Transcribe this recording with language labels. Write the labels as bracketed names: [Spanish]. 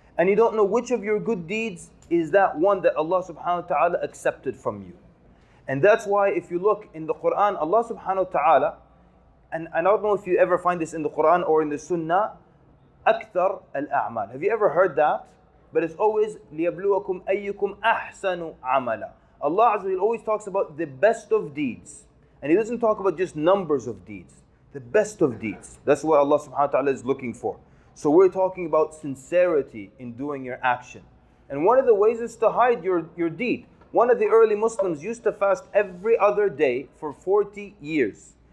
[English] And you don't know which of your good deeds is that one that Allah subhanahu wa ta'ala accepted from you. And that's why if you look in the Quran, Allah subhanahu wa ta'ala, and I don't know if you ever find this in the Quran or in the Sunnah, [Arabic] akthar al-a'mal. [English] Have you ever heard that? But it's always [Arabic] لِيَبْلُوَكُمْ أَيُّكُمْ أَحْسَنُ عَمَلًا. [English] Allah Azza wa Jalla always talks about the best of deeds. And He doesn't talk about just numbers of deeds. The best of deeds. That's what Allah subhanahu wa ta'ala is looking for. So we're talking about sincerity in doing your action. And one of the ways is to hide your deed. One of the early Muslims used to fast every other day for 40 years.